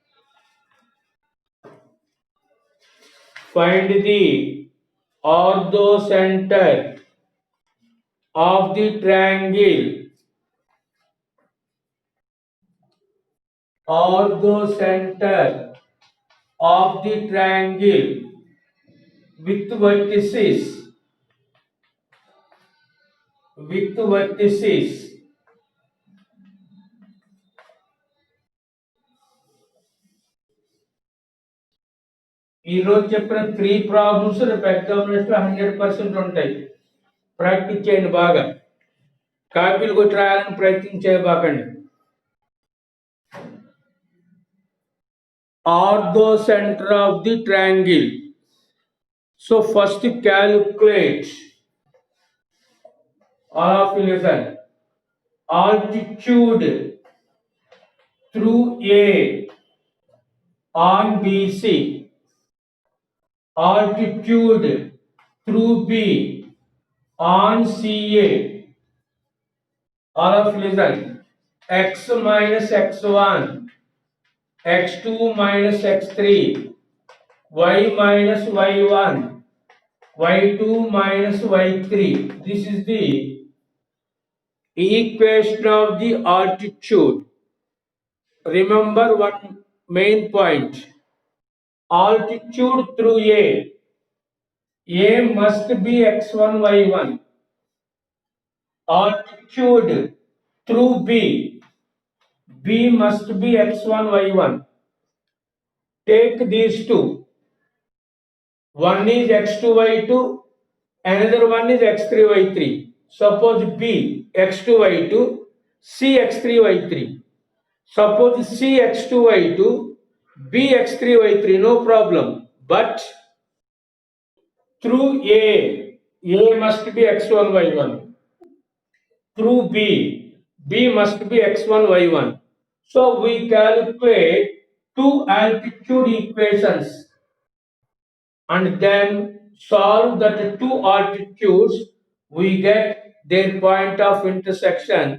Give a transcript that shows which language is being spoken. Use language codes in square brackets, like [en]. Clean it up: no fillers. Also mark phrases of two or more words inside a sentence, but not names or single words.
[en] Find the orthocenter of the triangle. Orthocenter of the triangle with vertices. With vertices. [te] ఈ రోజు చెప్పిన 3 ప్రాబ్లమ్స్ రేపు ఎగ్జామినేషన్ 100% ఉంటాయి. ప్రాక్టీస్ చేయండి బాగా. కాపీలు కొట్టి రాయాలని ప్రయత్నం చేయబాకండి. [en] Orthocenter of the triangle. So first calculate. All of you listen. Altitude through A on BC. Altitude through B on CA. All of you listen. X minus x1, x2 minus x3, y minus y1, y2 minus y3. This is the equation of the altitude. Remember one main point. altitude through A must be x1, y1. Altitude through B must be x1, y1. Take these two. One is x2, y2, another one is x3, y3. Suppose B x2, y2, C x3, y3. Suppose C x2, y2, B x3, y3, no problem. But through A must be x1, y1. Through B must be x1, y1. So we calculate two altitude equations and then solve that two altitudes, we get their point of intersection.